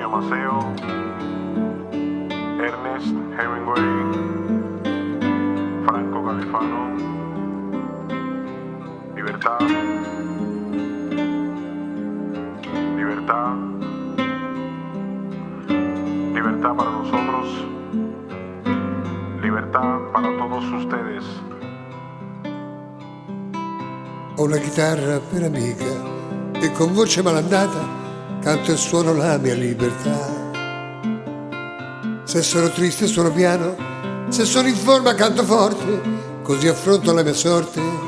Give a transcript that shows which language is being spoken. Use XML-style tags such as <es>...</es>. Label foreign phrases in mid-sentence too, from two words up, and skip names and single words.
<es>Paseo, Ernest Hemingway, Franco Califano, libertad, libertad, libertad para nosotros, libertad para todos ustedes.</es> <it>Ho una chitarra per amica e con voce malandata canto e suono la mia libertà. Se sono triste suono piano, se sono in forma canto forte, così affronto la mia sorte.</it>